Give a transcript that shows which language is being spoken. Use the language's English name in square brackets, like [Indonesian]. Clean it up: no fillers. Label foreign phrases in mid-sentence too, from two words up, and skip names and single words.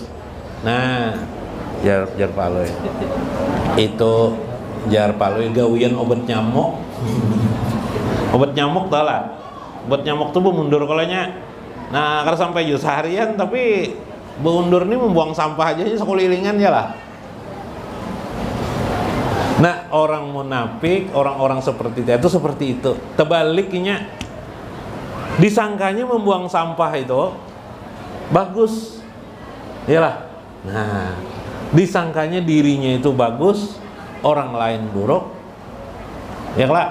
[Banjar] Nah jar Pak Loy itu jar palui gawian obat nyamuk. Obat nyamuk tau lah. Obat nyamuk tuh mundur kalanya. Nah, kalau sampai jus seharian tapi beundur ini membuang sampah aja sekelilingan ya lah. [Indonesian] Nah, orang munafik, orang-orang seperti itu seperti itu. [Banjar] Tebaliknya disangkanya membuang sampah itu bagus. Iyalah. Nah, disangkanya dirinya itu bagus, orang lain buruk, ya lah.